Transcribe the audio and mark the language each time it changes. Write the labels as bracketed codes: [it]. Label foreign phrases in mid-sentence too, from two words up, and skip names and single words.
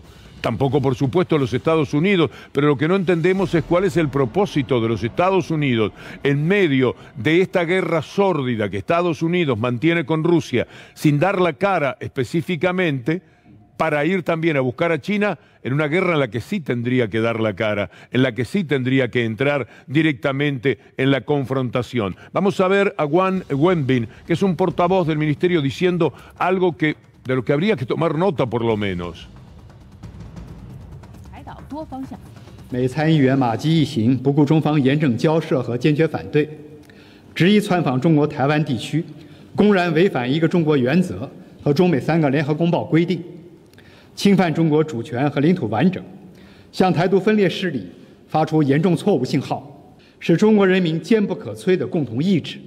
[es] Tampoco, por supuesto, los Estados Unidos, pero lo que no entendemos es cuál es el propósito de los Estados Unidos en medio de esta guerra sórdida que Estados Unidos mantiene con Rusia, sin dar la cara específicamente, para ir también a buscar a China en una guerra en la que sí tendría que dar la cara, en la que sí tendría que entrar directamente en la confrontación. Vamos a ver a Wang Wenbin, que es un portavoz del ministerio, diciendo algo de lo que habría que tomar nota por lo menos. [zh] 美参议员马基一行不顾中方严正交涉和坚决反对，执意窜访中国台湾地区，公然违反一个中国原则和中美3个联合公报规定，侵犯中国主权和领土完整，向台独分裂势力发出严重错误信号，是中国人民坚不可摧的共同意志。